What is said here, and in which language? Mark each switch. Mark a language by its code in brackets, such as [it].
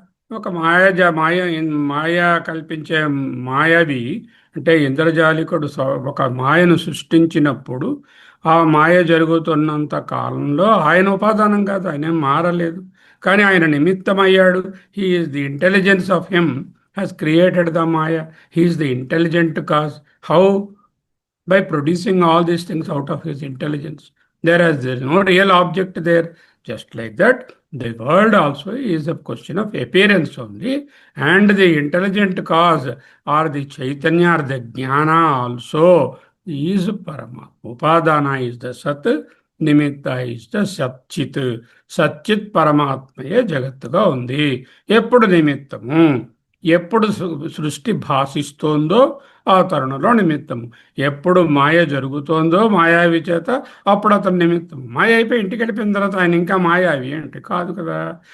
[te] ఒక మాయ కల్పించే మాయవి అంటే ఇంద్రజాలికుడు ఒక మాయను సృష్టించినప్పుడు ఆ మాయ జరుగుతున్నంత కాలంలో ఆయన ఉపాదానం కాదు, ఆయన మారలేదు, కానీ ఆయన నిమిత్తమయ్యాడు. [en] He is the intelligence of him has created the maya. He is the intelligent cause. How? by producing all these things out of his intelligence. There is no real object there. Just like that, the world also is a question of appearance only, and the intelligent cause or the Chaitanya or the Jnana also is Parama. Upadana is the Sat, Nimitta is the Satchit. [te] Satchit Paramatmaye Jagattuga undi. Eppudu nimittamu, ఎప్పుడు సృష్టి భాషిస్తోందో ఆ తరుణంలో నిమిత్తము. ఎప్పుడు మాయ జరుగుతోందో మాయావి చేత అప్పుడు అతను నిమిత్తం. మాయ అయిపోయి ఇంటికి వెళ్ళిపోయిన తర్వాత ఆయన ఇంకా మాయావి అంటే కాదు కదా.